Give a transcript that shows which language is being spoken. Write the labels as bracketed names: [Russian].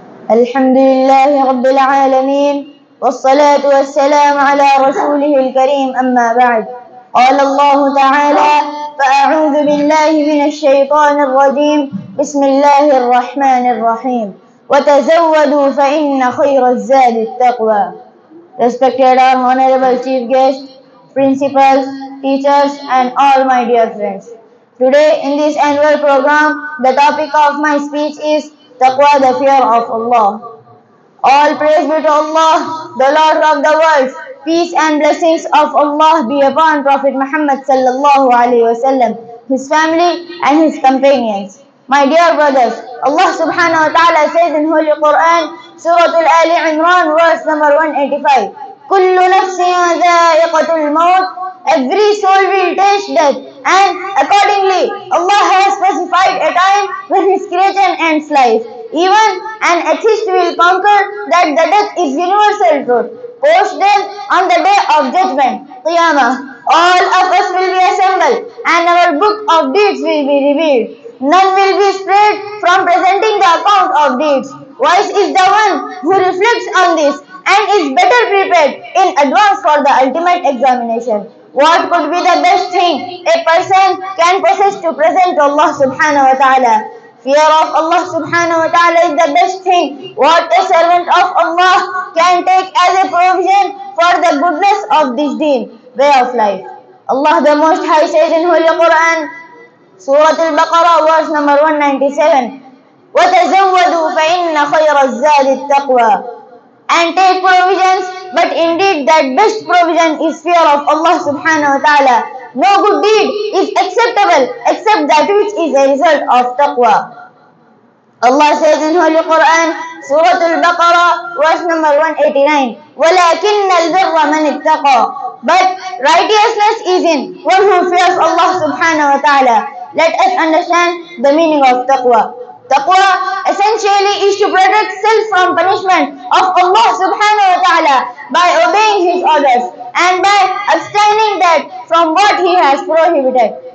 [Arabic] الحمد لله رب العالمين والصلاة والسلام على رسوله الكريم أما بعد قال الله تعالى فأعوذ بالله من الشيطان الرجيم بسم الله الرحمن الرحيم وتزودوا فإن خير الزاد التقوى. [English] Respected our honorable chief guest, principals, teachers and all my dear friends. Today in this annual program, the topic of my speech is Taqwa, the fear of Allah. All praise be to Allah, the Lord of the world. Peace and blessings of Allah be upon Prophet Muhammad sallallahu alaihi wasallam, his family and his companions. My dear brothers, Allah subhanahu wa ta'ala says in Holy Quran, Surah Al-Ali Imran, verse number 185, [Arabic] كل نفس ذائقة الموت. [English] Every soul will taste death, and accordingly, Allah has specified a time when His creation ends life. Even an atheist will conquer that the death is universal truth. Post death on the day of judgment, Qiyamah, all of us will be assembled, and our book of deeds will be revealed. None will be spared from presenting the account of deeds. Wise is the one who reflects on this and is better prepared in advance for the ultimate examination. What could be the best thing a person can possess to present to Allah subhanahu wa ta'ala? Fear of Allah subhanahu wa ta'ala is the best thing what a servant of Allah can take as a provision for the goodness of this deen, way of life. Allah the Most High says in Holy Quran, Surah Al-Baqarah, verse number 197, [Arabic] وَتَزَوَّدُوا فَإِنَّ خَيْرَ الزَّادِ التَّقْوَى. [English] And take provisions, but indeed that best provision is fear of Allah subhanahu wa ta'ala. No good deed is acceptable except that which is a result of taqwa. Allah says in Holy Quran, Surah Al-Baqarah, verse number 189, [Arabic] وَلَكِنَّ الْبِرَّ مَنِ اتَّقَى. [English] But righteousness is in one who fears Allah subhanahu wa ta'ala. Let us understand the meaning of taqwa. Taqwa essentially is to protect self from punishment of Allah subhanahu wa ta'ala by obeying His orders and by abstaining that from what He has prohibited.